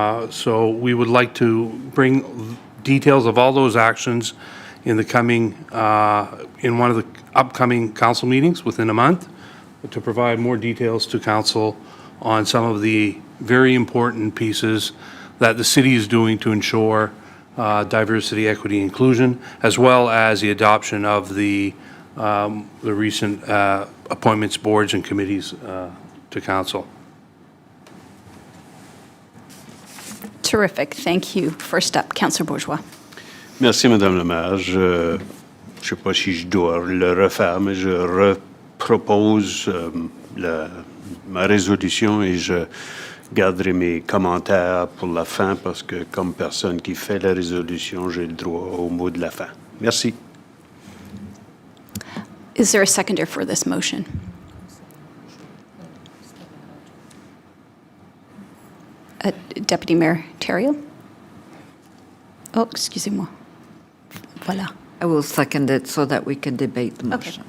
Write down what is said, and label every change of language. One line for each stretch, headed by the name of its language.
English: So we would like to bring details of all those actions in the coming, in one of the upcoming council meetings within a month, to provide more details to council on some of the very important pieces that the city is doing to ensure diversity, equity, inclusion, as well as the adoption of the recent appointments, boards, and committees to council. Terrific. Thank you. First up, Councillor Bourgeois.
French: Merci, Madame la maire. Je ne sais pas si je dois le refaire, mais je repropose ma résolution et je garderai mes commentaires pour la fin parce que, comme personne qui fait la résolution, j'ai le droit au mot de la fin. Merci.
English: Is there a seconder for this motion? Deputy Mayor Thériault?
French: Oh, excusez-moi. Voilà.
English: I will second it so that we can debate the motion.